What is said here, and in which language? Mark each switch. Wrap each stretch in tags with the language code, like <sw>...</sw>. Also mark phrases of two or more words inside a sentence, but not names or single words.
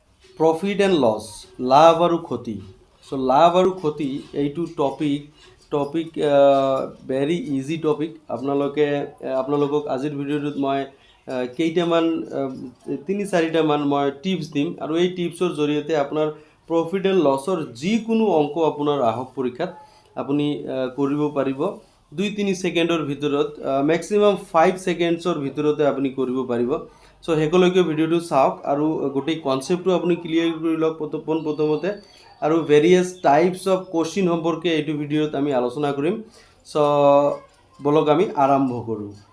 <en>profit and loss</en> <hi>लाभ और क्षति सो लाभ और क्षति</hi> <as>এইটো</as> <en>topic very easy topic</en> <as>আপোনালোকক আজিৰ ভিডিঅ'টোত মই কেইটামান তিনি চাৰিটামান মই টিপছ দিম আৰু এই টিপছৰ জৰিয়তে আপোনাৰ</as> <en>profit and loss</en> <as>যিকোনো অংক আপোনাৰ আহক পৰীক্ষাত আপুনি কৰিব পাৰিব 2-3 ছেকেণ্ডৰ ভিতৰত মেক্সিমাম 5 ছেকেণ্ডছৰ ভিতৰতে আপুনি কৰিব পাৰিব সো শেষলৈকে ভিডিঅ'টো চাওক আৰু গোটেই কনচেপ্টটো আপুনি ক্লিয়াৰ কৰি লওক প্ৰথমতে আৰু</as> <en>various types of question</en> <as>সম্পৰ্কে এইটো ভিডিঅ'ত আমি আলোচনা কৰিম সো বলক আমি আৰম্ভ কৰোঁ</as>